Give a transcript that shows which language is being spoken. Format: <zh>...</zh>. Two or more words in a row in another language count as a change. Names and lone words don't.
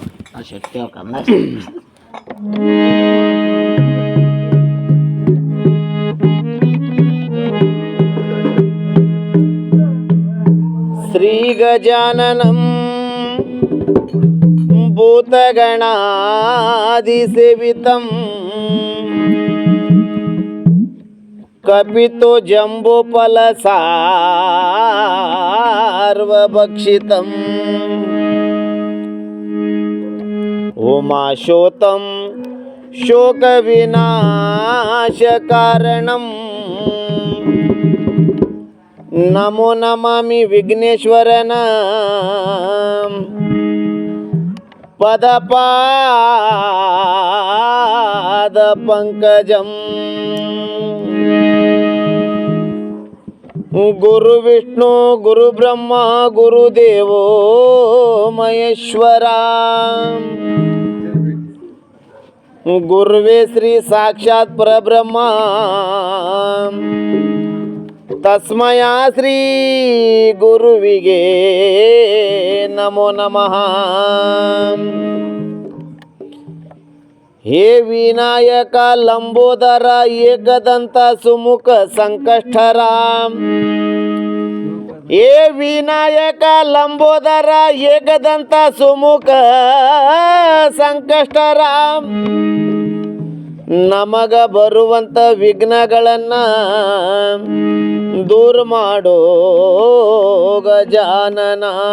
<kn>ಶಕ್ತಿ ಕಮ್ಮಿ</kn> <sa>ಶ್ರೀ ಗಜಾನನಂ ಭೂತಗಣಾದಿಸೇವಿತಂ ಕಪಿತೋ ಜಂಬೂಫಲ ಸಾರ್ವಭಕ್ಷಿತಂ ಉಮಾಶೋತಂ ಶೋಕ ವಿನಾಶ ಕಾರಣಂ ನಮೋ ನಮಾಮಿ ವಿಘ್ನೇಶ್ವರನ ಪದಪಾದ ಪಂಕಜಂ ಗುರು ವಿಷ್ಣು ಗುರು ಬ್ರಹ್ಮ ಗುರುದೇವೋ ಮಹೇಶ್ವರ ಗುರುವೇ ಶ್ರೀ ಸಾಕ್ಷಾತ್ ಪರಬ್ರಹ್ಮ ತಸ್ಮಯ ಶ್ರೀ ಗುರುವಿಗೆ ನಮೋ ನಮಃ.</sa> <kn>ಹೇ ವಿನಾಯಕ ಲಂಬೋದರ ಏಕದಂತ ಸುಮುಖ ಸಂಕಷ್ಟರ, ಹೇ ವಿನಾಯಕ ಲಂಬೋದರ ಏಕದಂತ ಸುಮುಖ ಸಂಕಷ್ಟರ, ನಮಗ ಬರುವಂತ ವಿಘ್ನಗಳನ್ನ ದೂರ ಮಾಡೋ ಗಜಾನನ.</kn>